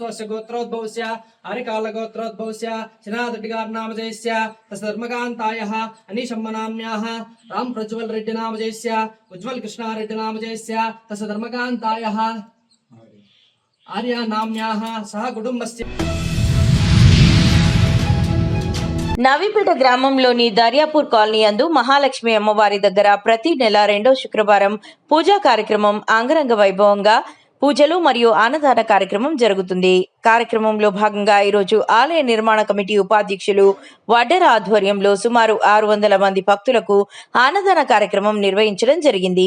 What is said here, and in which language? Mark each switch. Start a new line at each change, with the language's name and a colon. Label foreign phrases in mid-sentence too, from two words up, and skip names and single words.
Sanskrit: अस्य गोत्रोद्भवस्य हरिकालगोत्रोद्भवस्य श्रीनाथरेड्डिगार्नामजयस्य तस्य धर्मकान्तायाः अनीशम्मनाम्याः राम प्रज्वल रेड्डी नामजयस्य उज्ज्वल कृष्णारेड्डी नामजयस्य तस्य धर्मकान्तायाः आर्या नाम्याः सह कुटुंबस्य
Telugu: నవీపేట గ్రామంలోని దర్యాపూర్ కాలనీ యందు మహాలక్ష్మి అమ్మవారి దగ్గర ప్రతి నెల 2వ శుక్రవారం పూజా కార్యక్రమం అంగరంగ వైభవంగా పూజలు మరియు అన్నదాన కార్యక్రమం జరుగుతుంది. కార్యక్రమంలో భాగంగా ఈరోజు ఆలయ నిర్మాణ కమిటీ ఉపాధ్యక్షులు వడ్డెర ఆధ్వర్యంలో సుమారు 600 మంది భక్తులకు అన్నదాన కార్యక్రమం నిర్వహించడం జరిగింది.